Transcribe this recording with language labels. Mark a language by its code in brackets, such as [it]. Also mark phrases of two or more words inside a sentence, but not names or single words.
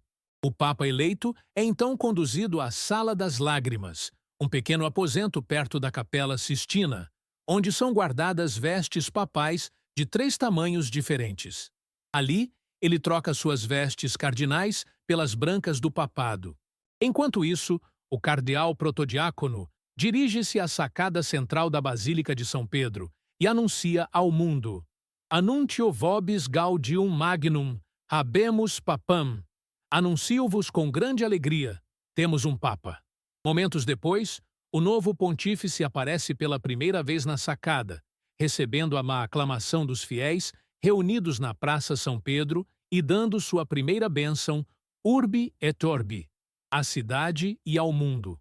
[pt] O Papa eleito é então conduzido à Sala das Lágrimas, um pequeno aposento perto da Capela Sistina, onde são guardadas vestes papais de 3 tamanhos diferentes. Ali, ele troca suas vestes cardinais pelas brancas do papado. Enquanto isso, o cardeal protodiácono dirige-se à sacada central da Basílica de São Pedro e anuncia ao mundo: [la] Annuntio vobis gaudium magnum, habemus papam. [pt] Anuncio-vos com grande alegria, temos um Papa. Momentos depois, o novo pontífice aparece pela primeira vez na sacada, recebendo a aclamação dos fiéis reunidos na Praça São Pedro e dando sua primeira bênção, [la] Urbi et Orbi, [pt] à cidade e ao mundo.